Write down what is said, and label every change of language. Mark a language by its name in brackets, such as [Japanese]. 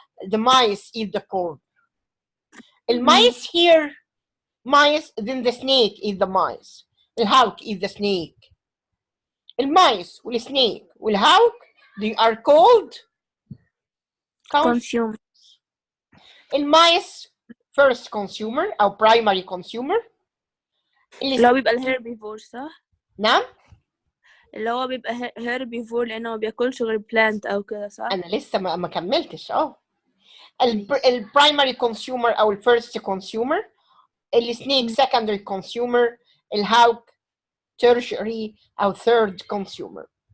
[English] The mice eat the corn. الميce here mice, then the snake eat the mice. الهاوك eat the snake. الميce والسنيك والهاوك they are called consumers. الميce first consumer أو primary consumer. [Arabic] اللي هو بيبقى الهيربيفور صح؟ نعم؟ اللي هو بيبقى هيربيفور لأنه ما بياكلش غير بلانت أو كده صح؟ أنا لسه ما كملتش البرايمري كونسيومر أو الفيرست كونسيومر. [English] السنيك secondary consumer. الهاوك tertiary أو third consumer.